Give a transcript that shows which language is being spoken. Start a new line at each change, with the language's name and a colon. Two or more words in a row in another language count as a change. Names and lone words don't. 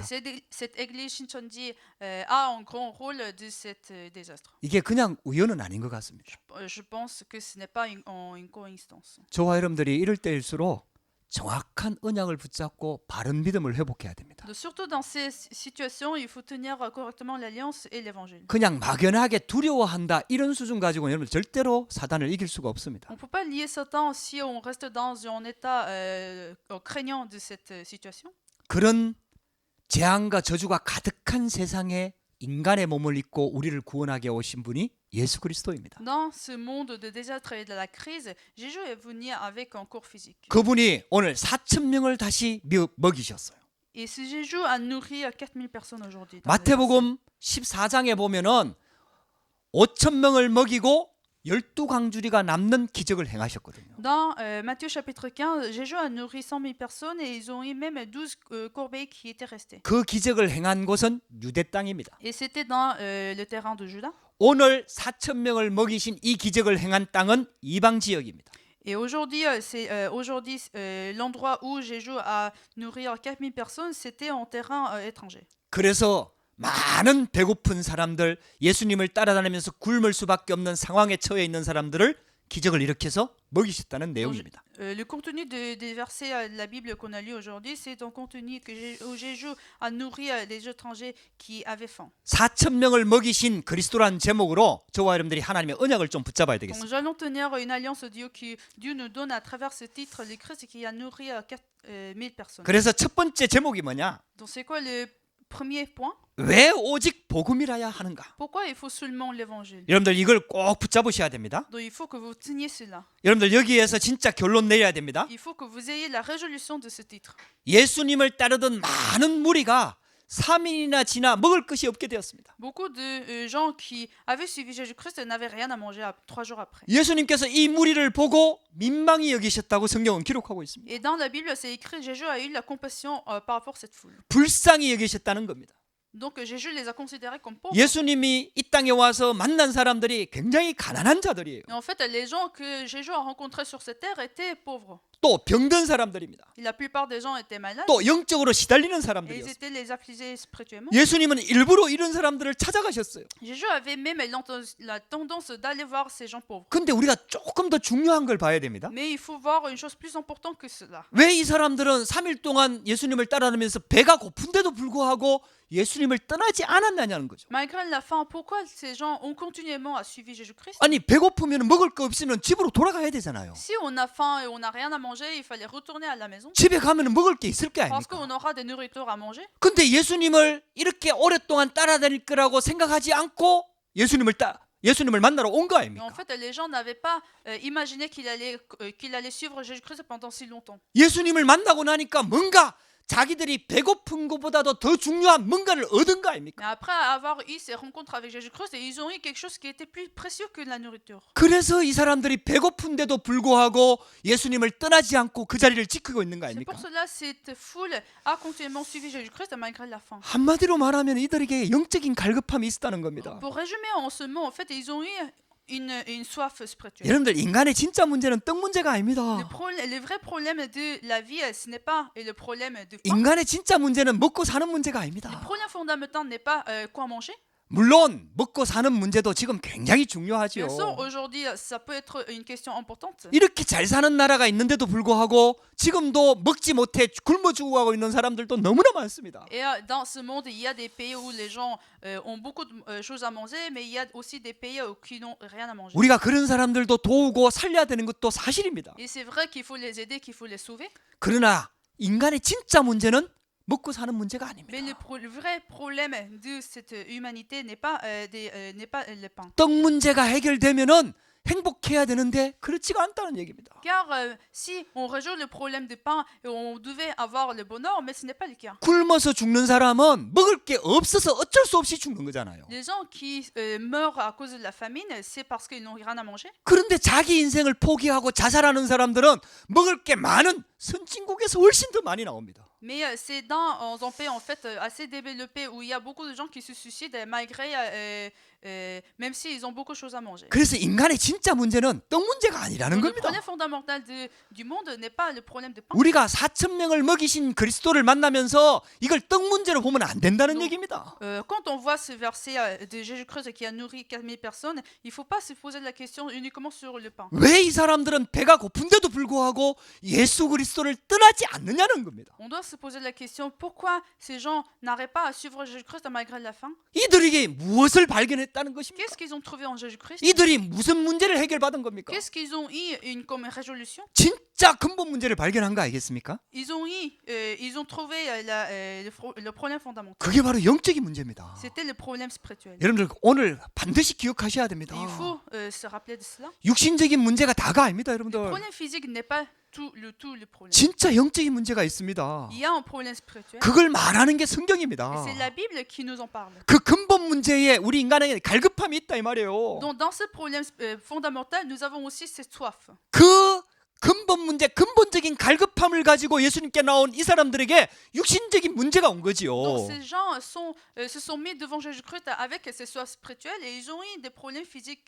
French: Cette église Shincheonji a un grand rôle de cet désastre.
Korean: 이게 그냥 우연은 아닌 것 같습니다.
French: Je pense que ce n'est pas une coïncidence.
Korean: 저와 여러분들이 이럴 때일수록 정확한 언약을 붙잡고 바른 믿음을 회복해야 됩니다.
French: Surtout dans ces situations, il faut tenir correctement l'alliance et l'évangile.
Korean: 그냥 막연하게 두려워한다 이런 수준 가지고 여러분 절대로 사단을 이길 수가 없습니다.
French: On ne peut pas lier Satan si on reste dans un état craignant de cette situation.
Korean: 그런 재앙과 저주가 가득한 세상에 인간의 몸을 입고 우리를 구원하게 오신 분이 예수 그리스도입니다.
French: Dans ce monde de désastre et de la crise, Jésus est venu avec un corps physique.
Korean: 그분이 오늘 4천 명을 다시 먹이셨어요.
French: Et ce Jésus a nourri 4000 personnes aujourd'hui.
Korean: 마태복음 14장에 보면은 5천 명을 먹이고 12광주리가 남는 기적을 행하셨거든요.
French: Dans Matthieu chapitre 15, Jésus a nourri 100 000 personnes et ils ont eu même 12 corbeilles qui étaient restées.
Korean: 그 기적을 행한 곳은 유대 땅입니다.
French: Et c'était dans le terrain de Juda.
Korean: 오늘 4천 명을 먹이신 이 기적을 행한 땅은 이방 지역입니다.
French: Et aujourd'hui, l'endroit où Jésus a nourri 4000 personnes, c'était en terrain étranger.
Korean: 그래서 많은 배고픈 사람들, 예수님을 따라다니면서 굶을 수밖에 없는 상황에 처해 있는 사람들을 기적을 일으켜서 먹이셨다는 내용입니다.
French: Le contenu des versets de la Bible qu'on a lu aujourd'hui, c'est un contenu où Jésus a nourri les étrangers qui avaient faim.
Korean: 4천 명을 먹이신 그리스도라는 제목으로 저와 여러분들이 하나님의 언약을 좀 붙잡아야 되겠습니다.
French: Donc, nous allons tenir une alliance de Dieu que Dieu nous donne à travers ce titre, le Christ qui a nourri 4000 personnes.
Korean: 그래서 첫 번째 제목이 뭐냐?
French: Donc c'est quoi le premier point?
Korean: 왜 오직 복음이라야 하는가?
French: Pourquoi il faut seulement l'évangile?
Korean: 여러분들 이걸 꼭 붙잡으셔야 됩니다.
French: Donc il faut que vous teniez cela.
Korean: 여러분들 여기에서 진짜 결론 내려야 됩니다.
French: Il faut que vous ayez la résolution de ce titre.
Korean: 예수님을 따르던 많은 무리가 3일이나 지나 먹을 것이 없게 되었습니다.
French: Beaucoup de gens qui avaient suivi Jésus-Christ n'avaient rien à manger 3 jours après.
Korean: 예수님께서 이 무리를 보고 민망히 여기셨다고 성경은 기록하고 있습니다.
French: Et dans la Bible, c'est écrit Jésus a eu la compassion par rapport à cette foule.
Korean: 불쌍히 여기셨다는 겁니다.
French: Donc Jésus les a considérés comme pauvres.
Korean: 예수님이 이 땅에 와서 만난 사람들이 굉장히 가난한 자들이에요.
French: Et en fait, les gens que Jésus a rencontrés sur cette terre étaient pauvres.
Korean: 또 병든 사람들입니다.
French: Et la plupart des gens étaient malades.
Korean: 또 영적으로 시달리는
French: Et ils
Korean: 사람들이었어요.
French: étaient les affligés spirituellement.
Korean: 예수님은 일부러 이런 사람들을 찾아가셨어요.
French: Jésus avait même la tendance d'aller voir ces gens pauvres.
Korean: 근데 우리가 조금 더 중요한 걸 봐야 됩니다.
French: Mais il faut voir une chose plus importante que cela.
Korean: 왜 이 사람들은 3일 동안 예수님을 따라다니면서 배가 고픈데도 불구하고 예수님을 떠나지 않았느냐는 거죠.
French: Malgré la faim, pourquoi ces gens ont continuellement à suivre Jésus-Christ?
Korean: 아니 배고프면 먹을 거 없으면 집으로 돌아가야 되잖아요.
French: Si on a faim et on n'a rien à manger, il fallait retourner à la maison.
Korean: 집에 가면 먹을 게 있을 게
French: Parce
Korean: 아닙니까?
French: qu'on aura des nourritures à manger.
Korean: 근데 예수님을 이렇게 오랫동안 따라다닐 거라고 생각하지 않고 예수님을 만나러 온 거
French: Mais en
Korean: 아닙니까?
French: fait, les gens n'avaient pas imaginé qu'il allait suivre Jésus-Christ pendant si longtemps.
Korean: 예수님을 만나고 나니까 뭔가 자기들이 배고픈 것보다도 더 중요한 뭔가를 얻은 거 아닙니까?
French: Mais après avoir eu ces rencontres avec Jésus-Christ, ils ont eu quelque chose qui était plus précieux que la nourriture.
Korean: 그래서 이 사람들이 배고픈데도 불구하고 예수님을 떠나지 않고 그 자리를 지키고 있는 거
French: C'est
Korean: 아닙니까?
French: pour cela que cette foule a continuellement suivi Jésus-Christ malgré la faim.
Korean: 한마디로 말하면 이들에게 영적인 갈급함이 있었다는 겁니다.
French: Pour résumer en ce mot, en fait, ils ont eu une soif spirituelle.
Korean: 여러분들 인간의 진짜 문제는 떡 문제가 아닙니다.
French: Le vrai problème de la vie, ce n'est pas le problème de faim.
Korean: 인간의 진짜 문제는 먹고 사는 문제가
French: Le
Korean: 아닙니다.
French: problème fondamental n'est pas quoi manger.
Korean: 물론 먹고 사는 문제도 지금 굉장히
French: Bien
Korean: 중요하지요.
French: sûr, aujourd'hui, ça peut être une question importante.
Korean: 이렇게 잘 사는 나라가 있는데도 불구하고 지금도 먹지 못해 굶어 죽어가고 있는 사람들도 너무나 많습니다.
French: Et dans ce monde, il y a des pays où les gens ont beaucoup de choses à manger, mais il y a aussi des pays qui n'ont rien à manger.
Korean: 우리가 그런 사람들도 도우고 살려야 되는 것도 사실입니다.
French: Et c'est vrai qu'il faut les aider, qu'il faut les sauver.
Korean: 그러나 인간의 진짜 문제는 먹고 사는 문제가 아닙니다.
French: Mais le vrai problème de cette humanité n'est pas le pain.
Korean: 떡 문제가 해결되면은 행복해야 되는데 그렇지가 않다는 얘기입니다.
French: Car si on résout le problème du pain, on devait avoir le bonheur, mais ce n'est pas le cas.
Korean: 굶어서 죽는 사람은 먹을 게 없어서 어쩔 수 없이 죽는 거잖아요.
French: Les gens qui meurent à cause de la famine, c'est parce qu'ils n'ont rien à manger.
Korean: 그런데 자기 인생을 포기하고 자살하는 사람들은 먹을 게 많은 선진국에서 훨씬 더 많이 나옵니다.
French: Mais c'est dans un pays en fait assez développé où il y a beaucoup de gens qui se suicident malgré même s'ils ont beaucoup de choses à manger.
Korean: 그래서 인간의 진짜 문제는 떡 문제가 아니라는
French: Donc, le
Korean: 겁니다.
French: problème fondamental du monde n'est pas le problème de pain.
Korean: 우리가 4천 명을 먹이신 그리스도를 만나면서 이걸 떡 문제로 보면 안 된다는 얘기입니다.
French: Quand on voit ce verset de Jésus-Christ qui a nourri 4000 personnes, il ne faut pas se poser la question uniquement sur le pain.
Korean: 왜 이 사람들은 배가 고픈데도 불구하고 예수 그리스도를 떠나지 않느냐는 겁니다.
French: On doit se poser la question pourquoi ces gens n'arrêtent pas à suivre Jésus-Christ malgré la faim.
Korean: 이들에게 무엇을 발견했다는 것입니까?
French: Qu'est-ce qu'ils ont trouvé en Jésus-Christ?
Korean: 이들이 무슨 문제를 해결받은 겁니까?
French: Qu'est-ce qu'ils ont eu comme résolution?
Korean: 진짜 근본 문제를 발견한 거 아니겠습니까?
French: Ils ont trouvé le problème fondamental.
Korean: 그게 바로 영적인 문제입니다.
French: C'était le problème spirituel.
Korean: 여러분들 오늘 반드시 기억하셔야 됩니다.
French: Il faut se rappeler de cela.
Korean: 육신적인 문제가 다가 아닙니다,
French: Le
Korean: 여러분들.
French: problème physique n'est pas tout le problème.
Korean: 진짜 영적인 문제가 있습니다.
French: Il y a un problème spirituel.
Korean: 그걸 말하는 게
French: Et
Korean: 성경입니다.
French: c'est la Bible qui nous en parle.
Korean: 그 근본 문제에 우리 인간에게 갈급함이 있다 이 말이에요.
French: Donc dans ce problème fondamental, nous avons aussi cette soif.
Korean: 그 근본 문제, 근본적인 갈급함을 가지고 예수님께 나온 이 사람들에게 육신적인 문제가 온 거지요.
French: Donc ces gens se sont mis devant Jésus-Christ avec ces soifs spirituelles et ils ont eu des problèmes physiques.